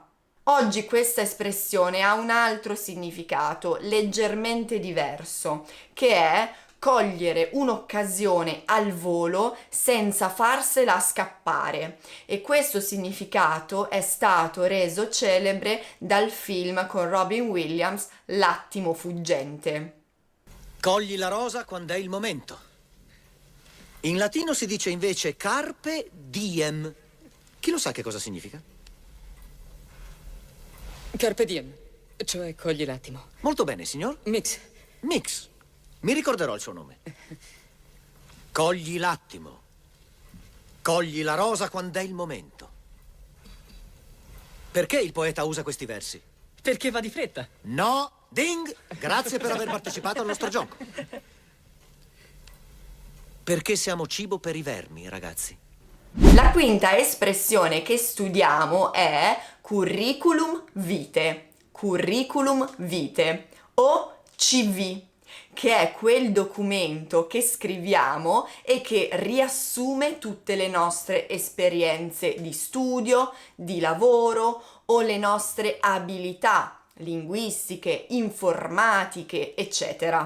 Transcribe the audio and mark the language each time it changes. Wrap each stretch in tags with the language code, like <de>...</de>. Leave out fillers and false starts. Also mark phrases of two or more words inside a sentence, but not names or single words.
<it>Oggi questa espressione ha un altro significato, leggermente diverso, che è cogliere un'occasione al volo senza farsela scappare, e questo significato è stato reso celebre dal film con Robin Williams, L'attimo fuggente. Cogli la rosa quando è il momento. In latino si dice invece</it> <la>carpe diem.</la> <it>Chi lo sa che cosa significa?</it> <la>Carpe diem,</la> <it>cioè cogli l'attimo. Molto bene, signor. Mix. Mix. Mi ricorderò il suo nome. Cogli l'attimo. Cogli la rosa quando è il momento. Perché il poeta usa questi versi? Perché va di fretta. No, Ding! Grazie per aver partecipato al nostro gioco. Perché siamo cibo per i vermi, ragazzi. La quinta espressione che studiamo è</it> <la>curriculum vitae, curriculum vitae</la> <it>o CV, che è quel documento che scriviamo e che riassume tutte le nostre esperienze di studio, di lavoro o le nostre abilità linguistiche, informatiche, eccetera.</it>